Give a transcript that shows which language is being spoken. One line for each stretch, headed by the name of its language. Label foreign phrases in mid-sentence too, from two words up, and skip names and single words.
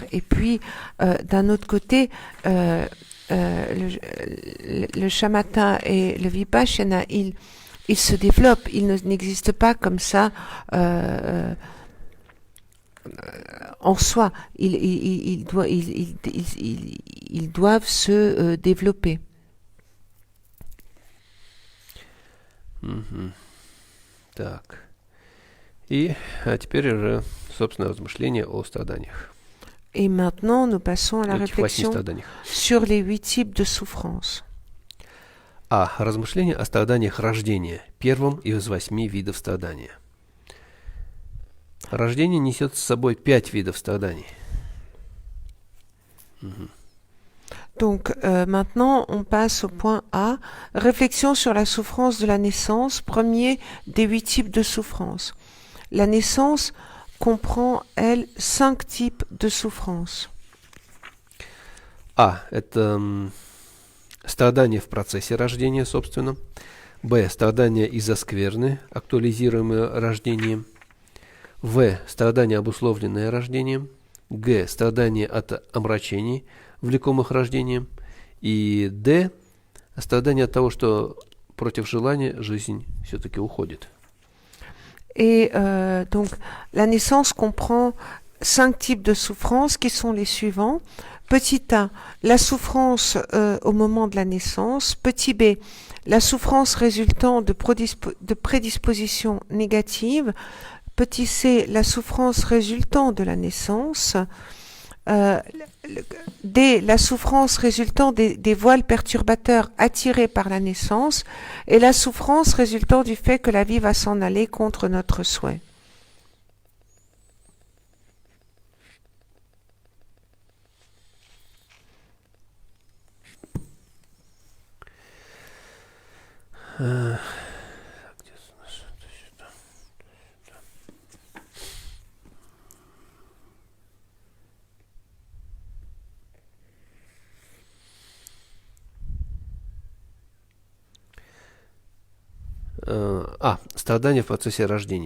French: Et puis d'un autre côté, le shamatha et le vipassana, ils se développent, ils n'existent pas comme ça en soi. Ils doivent se développer.
Russian: Так. И теперь уже, собственно, размышления о страданиях.
French: Et maintenant, nous passons à la
Russian: Этих 8
French: réflexion
Russian: страданиях.
French: sur les 8 types de souffrance.
Russian: Размышления о страданиях рождения, первом из 8 видов страдания. Рождение несет с собой 5 видов страданий.
French: Donc maintenant, on passe au point A, réflexion sur la souffrance de la naissance, premier des 8 types de souffrance. La naissance comprend, elle, 5 types de souffrance.
Russian: Это страдания в процессе рождения, собственно. Б. Страдания из-за скверны, актуализируемые рождением. В. Страдания, обусловленные рождением. Г. Страдания от омрачений, влекомых рождением. И Д. Страдания от того, что против желания жизнь все-таки уходит.
French: Et donc, la naissance comprend 5 types de souffrances qui sont les suivants. Petit a, la souffrance au moment de la naissance. Petit b, la souffrance résultant de prédispositions négatives. Petit c, la souffrance résultant de la naissance. D, la souffrance résultant des voiles perturbateurs attirés par la naissance, et la souffrance résultant du fait que la vie va s'en aller contre notre souhait.
Russian: Страдания в процессе рождения.